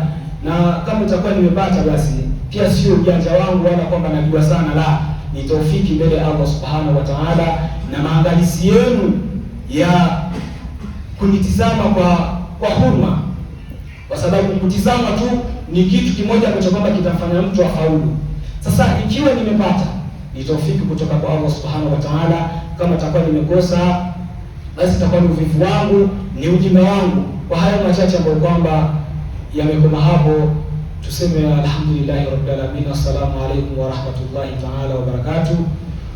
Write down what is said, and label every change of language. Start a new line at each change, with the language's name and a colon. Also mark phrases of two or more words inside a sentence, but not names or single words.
Swahili: Na kama itakuwa nimepata, basi pia sio ujanja wangu wala kwamba najua sana, la, ni taufiki mbele ya
Arabic: الله سبحانه وتعالى
Swahili: na maangalizi yenu ya kunitizama kwa huruma, kwa sababu kutizama tu ni kitu kimoja ambacho kwamba kitafanya mtu afaulu. Sasa ikiwa nimepata, ni taufiki kutoka kwa
Arabic: الله سبحانه وتعالى.
Swahili: Kama itakuwa nimekosa, basi itakuwa ni uvivu wangu, ni ujinga wangu. Kwa hayo machache ambayo kwamba yamekoma hapo, tuseme
Arabic: الحمد لله رب العالمين. السلام عليكم ورحمة الله تعالى وبركاته.